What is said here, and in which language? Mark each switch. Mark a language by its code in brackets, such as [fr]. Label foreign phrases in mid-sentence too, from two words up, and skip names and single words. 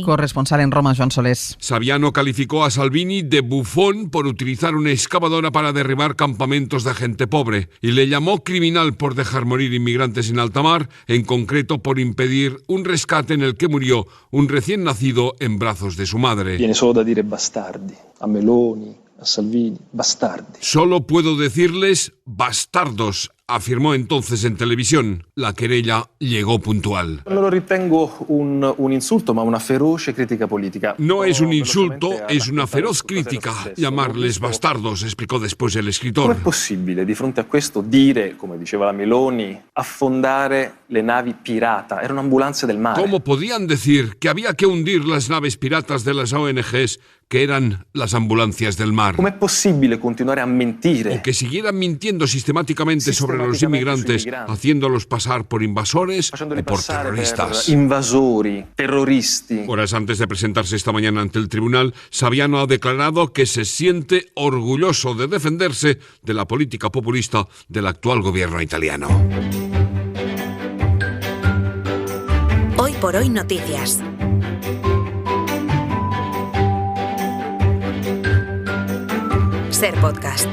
[es] Corresponsal en Roma, Joan Solés. Saviano calificó a Salvini de bufón por utilizar una excavadora para derribar campamentos de gente pobre y le llamó criminal por dejar morir inmigrantes en alta mar, en concreto por impedir un rescate en el que murió un recién nacido en brazos de su madre. [it] Viene solo da dire bastardi a Meloni, a Salvini, bastardi. [es] Solo puedo decirles bastardos, afirmó entonces en televisión. La querella llegó puntual. [it] No lo ritengo un insulto, ma una feroce crítica política. [es] No es un insulto, es una feroz crítica. Llamarles bastardos, explicó después el escritor. ¿Cómo es posible, [it] di fronte a questo, dire, come diceva la Meloni, affondare le navi pirata? Erano ambulanze del mare. [es] ¿Cómo podían decir que había que hundir las naves piratas de las ONGs, que eran las ambulancias del mar? ¿Cómo es posible continuar a mentir? O que siguieran mintiendo sistemáticamente sobre los inmigrantes, haciéndolos pasar por invasores o por terroristas. [it] Invasori, terroristi. [es] Horas antes de presentarse esta mañana ante el tribunal, Saviano ha declarado que se siente orgulloso de defenderse de la política populista del actual gobierno italiano. Hoy por hoy noticias. Ser podcast.